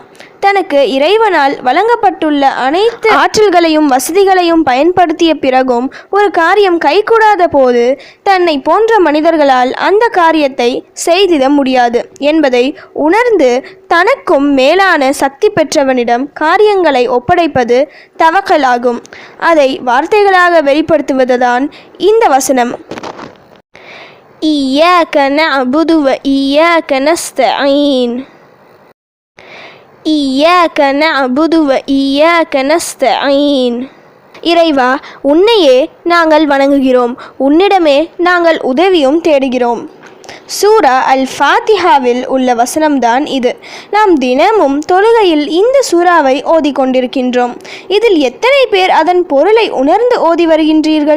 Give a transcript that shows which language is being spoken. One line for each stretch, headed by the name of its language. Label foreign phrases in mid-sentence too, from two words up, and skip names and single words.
Tamil: தனக்கு இறைவனால் வழங்கப்பட்டுள்ள அனைத்து ஆற்றல்களையும் வசதிகளையும் பயன்படுத்திய பிறகும் ஒரு காரியம் கைகூடாத போது தன்னை போன்ற மனிதர்களால் அந்த காரியத்தை செய்திட முடியாது என்பதை உணர்ந்து தனக்கும் மேலான சக்தி பெற்றவனிடம் காரியங்களை ஒப்படைப்பது தவக்கல் ஆகும். அதை வார்த்தைகளாக வெளிப்படுத்துவதுதான் இந்த வசனம்.
Arabic: إياك نعبد وإياك نستعين إياك نعبد وإياك نستعين.
Tamil: இறைவா, உன்னையே நாங்கள் வணங்குகிறோம், உன்னிடமே நாங்கள் உதவியும் தேடுகிறோம். சூரா அல் ஃபாத்திஹாவில் உள்ள வசனம்தான் இது. நாம் தினமும் தொழுகையில் இந்த சூறாவை ஓதிக்கொண்டிருக்கின்றோம். இதில் எத்தனை பேர் அதன் பொருளை உணர்ந்து ஓதி வருகின்றீர்கள்?